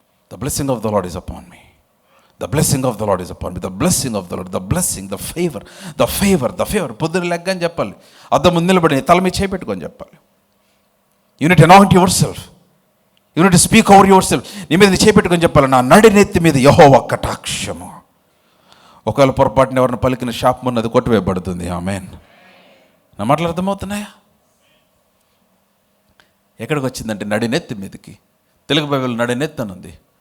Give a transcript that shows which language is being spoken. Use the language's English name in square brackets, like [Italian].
[English] The blessing of the Lord is upon me. The blessing of the Lord is upon me. The blessing of the Lord, the blessing, the favor, the favor, the favor. [Telugu] పొద్దున లెగ్గని చెప్పాలి, అద్దం ముందు నిలబడి తల మీద చేపెట్టుకొని చెప్పాలి. [English] You need to anoint yourself. You need to speak over yourself. [Telugu] నీ మీద చేపెట్టుకొని చెప్పాలి, నా నడినెత్తి మీద యెహోవా కటాక్షము. ఒకవేళ పొరపాటున ఎవరిని పలికిన శాపం ఉన్నది కొట్టివేయబడుతుంది. ఆమేన్. నా మాటలు అర్థమవుతున్నాయా? ఎక్కడికి వచ్చిందంటే నడినెత్తి మీదకి. తెలుగు బైబిల్ నడినెత్తి అని ఉంది.